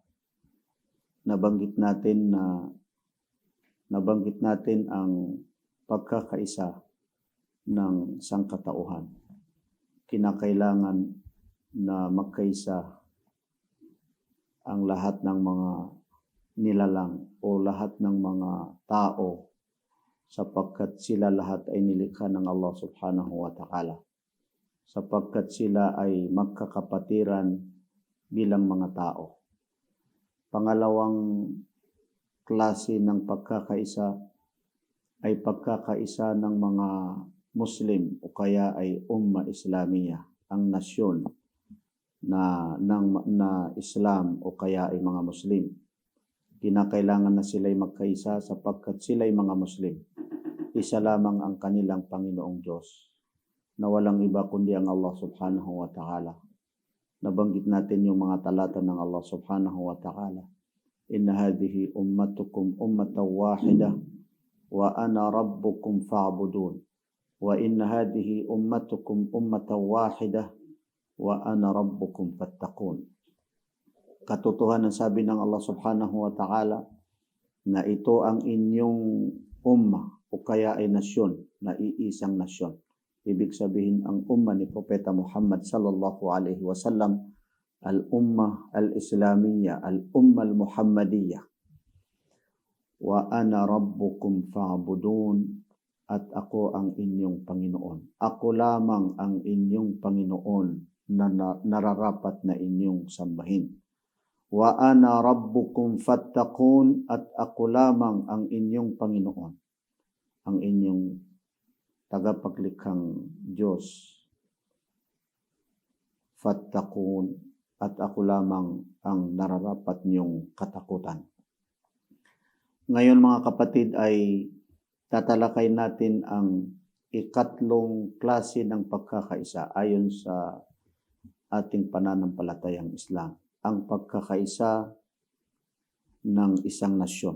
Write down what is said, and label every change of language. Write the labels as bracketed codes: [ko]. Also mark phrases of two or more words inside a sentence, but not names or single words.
[tl] Nabanggit natin ang pagkakaisa ng sangkatauhan. Kinakailangan na magkaisa ang lahat ng mga nilalang o lahat ng mga tao sapagkat sila lahat ay nilikha ng Allah [ar] سبحانه وتعالى, [tl] sapagkat sila ay magkakapatiran bilang mga tao. Pangalawang klase ng pagkakaisa ay pagkakaisa ng mga Muslim o kaya ay [ar] أمة إسلامية, [tl] ang nasyon na Islam o kaya ay mga Muslim. Kinakailangan na sila'y magkaisa sapagkat sila'y mga Muslim. Isa lamang ang kanilang Panginoong Diyos na walang iba kundi ang Allah [ar] سبحانه وتعالى. [tl] Nabanggit natin yung mga talata ng Allah [ar] سبحانه وتعالى. إن هذه أمتكم أمة واحدة وأنا ربكم فاعبدون. وإن هذه أمتكم أمة واحدة وأنا ربكم فاتقون. [tl] Katotohanan sabi ng Allah [ar] سبحانه وتعالى [tl] na ito ang inyong ummah o kaya ay nasyon, na iisang nasyon. Ibig sabihin ang ummah ni Propeta Muhammad [ar] صلى الله عليه وسلم, الأمة الإسلامية الأمة المحمدية. وأنا ربكم فاعبدون, [tl] at ako ang inyong Panginoon. Ako lamang ang inyong Panginoon na nararapat na inyong sambahin. [ar] وأنا ربكم فاتقون, [tl] at ako lamang ang inyong Panginoon, ang inyong tagapaglikhang Diyos. Fattaqun, at ako lamang ang nararapat niyong katakutan. Ngayon mga kapatid ay tatalakay natin ang ikatlong klase ng pagkakaisa ayon sa ating pananampalatayang Islam, ang pagkakaisa ng isang nasyon.